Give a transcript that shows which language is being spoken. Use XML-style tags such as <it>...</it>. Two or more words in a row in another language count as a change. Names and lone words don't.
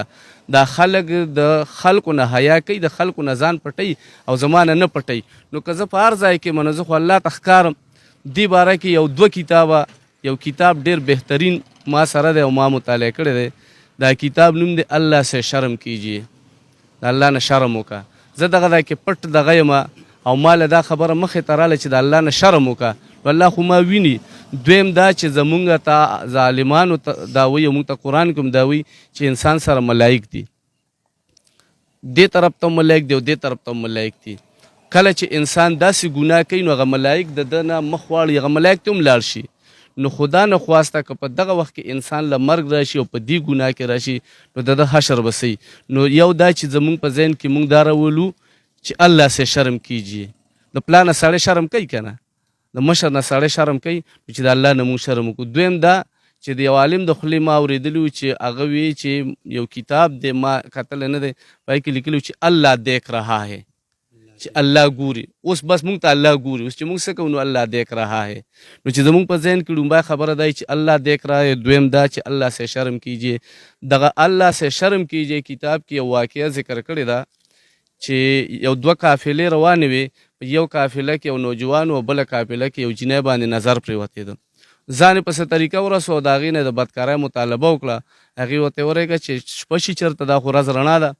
<ps>دا خلک د خلکو نه حیا کوي، د خلکو نه ځان پټوي او زمانه نه پټوي. نو که زه په هر ځای کې منه زه خو الله ته ښکارم. دې باره کې یو 2 کتابه، یو کتاب ډېر بهترین ما سره دی او ما مطالعه کړی دی. دا کتاب نوم دی</ps> <ur>الله سے شرم کیجیے،</ur> <ps>د الله نه شرم وکړه. زه دغه ځای کې پټ دغه یم او ما له دا خبره مخې ته راله چې د الله نه شرم وکړه، نو الله خو ما ویني. دویم دا چې زمونږ ته ظالمانو دا وایي او مونږ ته قرآن کې هم دا وایي چې انسان سره ملایک دي، دې طرف ته ملایک دی او دې طرف ته ملایک دي. کله چې انسان داسې ګناه کوي نو هغه ملایک د ده نه مخ واړي، هغه ملایک ته هم لاړ شي. نو خدا نه خواسته که په دغه وخت کې انسان له مرګ راشي او په دې ګناه کې راشي نو د ده حشر به صحیح. نو یو دا چې زمونږ په ذهن کې مونږ دا راولو چې</ps> <ur>الله سے شرم کیجیے.</ur> <ps>د پلار نه سړی شرم کوي که نه، د مشر نه سړی شرم کوي چې د الله نه مونږ شرم وکړو. دویم دا چې د یو عالم د خولې ما اورېدلي و چې هغه وی چې یو کتاب دی ما کتلی نه دی، پای کې لیکلي و چې</ps> <ur>الله دیکھ رہا ہے،</ur> <ps>چې الله ګوري. اوس بس مونږ ته الله ګوري، اوس چې مونږ څه کوو نو</ps> <ur>الله دیکھ رہا ہے.</ur> <ps>نو چې زمونږ په ذهن کې لومبی خبره دا چې</ps> <ur>الله دیکھ رہا ہے.</ur> <ps>دویم دا چې</ps> <ur>الله سے شرم کیجیے.</ur> <ps>دغه</ps> <ur>الله سے شرم کیجیے</ur> <ps>کتاب کې یو واقعه ذکر کړې ده چې یو 2 قافلې روانې وې، په یو قافله کې یو نوجوان او بله قافله کې یو جنۍ باندې نظر پرېوتېده. ځان یې په څه طریقه ورسو او د هغې نه د بدکارۍ مطالبه وکړه. هغې ورته ورېږه چې شپه شي چېرته دا خو ورځ رڼا ده.</ps>